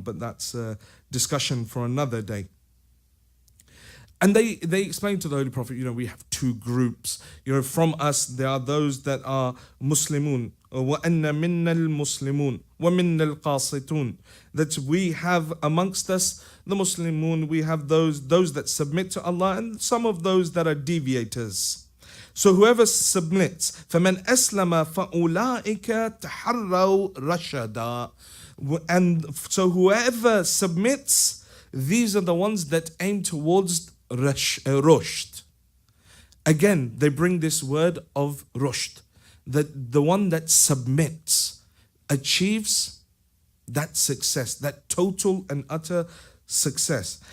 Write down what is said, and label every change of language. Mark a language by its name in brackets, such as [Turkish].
[English] But that's a discussion for another day. And they explain to the Holy Prophet, we have two groups. From us, there are those that are Muslimun. [Arabic] وَأَنَّ مِنَّا الْمُسْلِمُونَ وَمِنَّا الْقَاسِطُونَ. [English] That we have amongst us the Muslimun, we have those that submit to Allah, and some of those that are deviators. So whoever submits, [Arabic] فَمَنْ أَسْلَمَ فَأُولَٰئِكَ تَحَرَّوْا رَشَدًا. [English] And so whoever submits, these are the ones that aim towards rushd. Again, they bring this word of rushd, that the one that submits achieves that success, that total and utter success.